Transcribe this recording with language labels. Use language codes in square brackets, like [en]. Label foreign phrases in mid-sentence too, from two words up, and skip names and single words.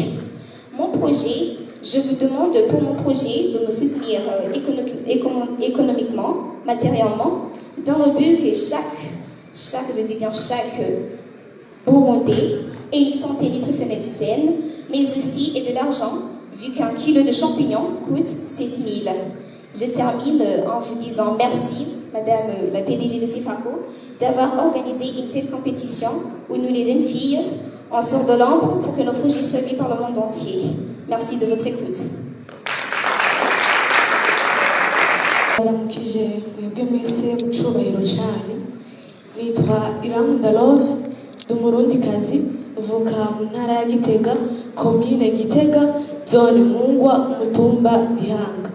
[fr] Mon projet, je vous demande pour mon projet de me soutenir économiquement, matériellement, dans le but que chaque Burundais ait une santé nutritionnelle saine, mais aussi ait de l'argent, vu qu'un kilo de champignons coûte 7 000. Je termine en vous disant merci, Madame la PDG de CEFACO, d'avoir organisé une telle compétition où nous, les jeunes filles, on sort de l'ombre pour que nos projets soient vus par le monde entier. Merci de votre écoute. [rn] baramukije mwebwe mwese mu cyubahiro cyane. Nitwa Iramunda Love, ndi umurundikazi, mvuka mu ntara ya Gitega, komine Gitega, zone Mungwa, umutumba Bihanga.